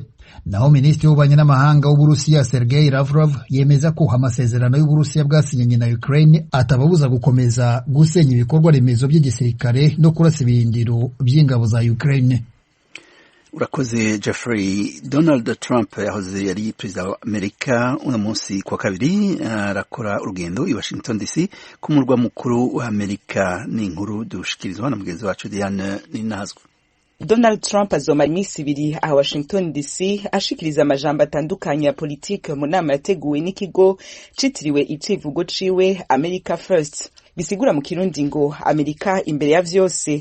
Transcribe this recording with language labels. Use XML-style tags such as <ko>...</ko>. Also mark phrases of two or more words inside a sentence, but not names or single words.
<rw>Naho Minisitiri w'Ububanyi n'Amahanga w'Uburusiya Sergei Lavrov yemeza ko amasezerano y'Uburusiya bwasinyanye na Ukraine atababuza gukomeza gusenya ibikorwa remezo by'igisirikare no kurasa ibirindiro by'ingabo za Ukraine.</rw> <rn>Urakoze Jeffrey. Donald Trump yahoze yari perezida wa Amerika uno munsi kwa kabiri arakora urugendo i Washington DC ku murwa mukuru wa Amerika. Ni inkuru dushikirizwa na mugenzi wacu Diane Ninazwe. Donald Trump azomara iminsi ibiri aha Washington DC ashikiriza amajambo atandukanye ya politike mu nama yateguwe n'ikigo citiriwe icivugo ciwe America First, bisigura mu kirundi ngo Amerika imbere ya vyose.</rn>